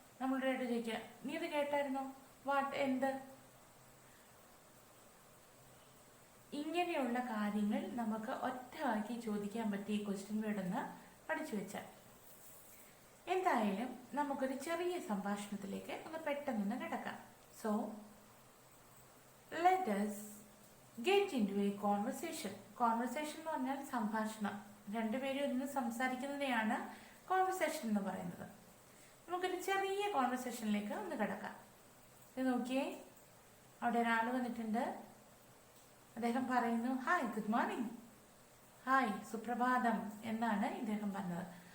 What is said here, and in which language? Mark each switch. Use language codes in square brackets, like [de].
[ml] നമ്മളുടെ ആയിട്ട് ചോദിക്കുക, നീ അത് കേട്ടായിരുന്നോ. വാട്ട്, എന്ത്. ഇങ്ങനെയുള്ള കാര്യങ്ങൾ നമുക്ക് ഒറ്റവാക്കി ചോദിക്കാൻ പറ്റിയ ക്വസ്റ്റ്യൻ വേർഡെന്ന് പഠിച്ചു വെച്ചാൽ. എന്തായാലും നമുക്കൊരു ചെറിയ സംഭാഷണത്തിലേക്ക് ഒന്ന് പെട്ടെന്ന് കിടക്കാം. [en] So let us get into a conversation. [ml] Conversation എന്ന് പറഞ്ഞാൽ സംഭാഷണം. രണ്ടുപേരും ഒന്ന് സംസാരിക്കുന്നതിനെയാണ് കോൺവെർസേഷൻ എന്ന് പറയുന്നത്. നമുക്കൊരു ചെറിയ കോൺവെർസേഷനിലേക്ക് ഒന്ന് കിടക്കാം. ഇത് നോക്കിയേ, അവിടെ ഒരാൾ വന്നിട്ടുണ്ട്. അദ്ദേഹം പറയുന്നു [en] Hi, good morning. [ml] ഹായ്, സുപ്രഭാതം എന്നാണ് ഇദ്ദേഹം പറഞ്ഞത്.